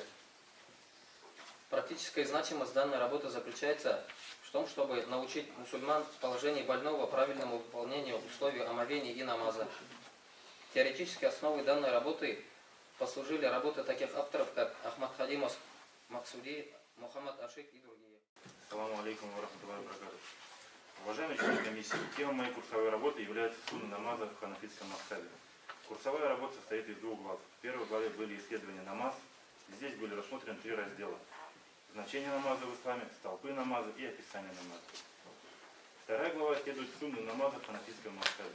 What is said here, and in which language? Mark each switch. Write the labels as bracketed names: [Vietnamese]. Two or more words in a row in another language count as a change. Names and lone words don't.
[Russian] Практическая значимость данной работы заключается в том, чтобы научить мусульман в положении больного правильному выполнению условий омовения и намаза. Теоретической основой данной работы послужили работы таких авторов, как Ахмад Хадимов, Максуди, Мухаммад Ашик и другие. [Arabic] السلام عليكم ورحمة الله وبركاته. [Russian] Уважаемые члены комиссии, темой моей курсовой работы является сунна намаза в ханафитском мазхабе. Курсовая работа состоит из 2 глав. В первой главе были исследования намаз. Здесь были рассмотрены 3 раздела. Значение намаза в исламе, столпы намаза и описание намаза. Вторая глава исследует сунну намаза в ханафитском мазхабе.